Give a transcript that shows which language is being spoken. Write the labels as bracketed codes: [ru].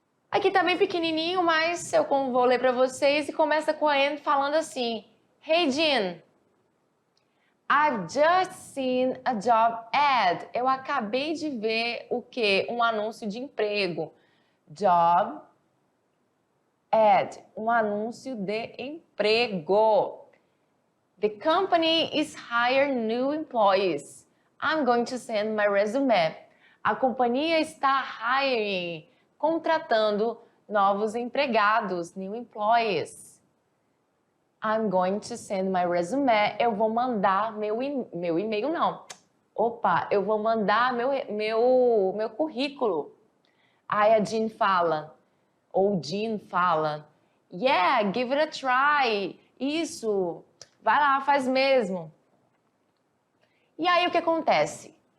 [pt] Aqui tá bem pequenininho, mas eu vou ler para vocês e começa com a Anne falando assim: [en] Hey Jean, I've just seen a job ad. [pt] Eu acabei de ver o quê? Um anúncio de emprego. Job ad, um anúncio de emprego. [en] The company is hiring new employees. I'm going to send my resume. [pt] A companhia está hiring, contratando novos empregados, [en] new employees. I'm going to send my resume. [pt] Eu vou mandar meu e-mail, não. Opa, eu vou mandar meu currículo. Aí a Jean fala, ou Jean fala, [en] yeah, give it a try. [pt] Isso, vai lá, faz mesmo. E aí o que acontece?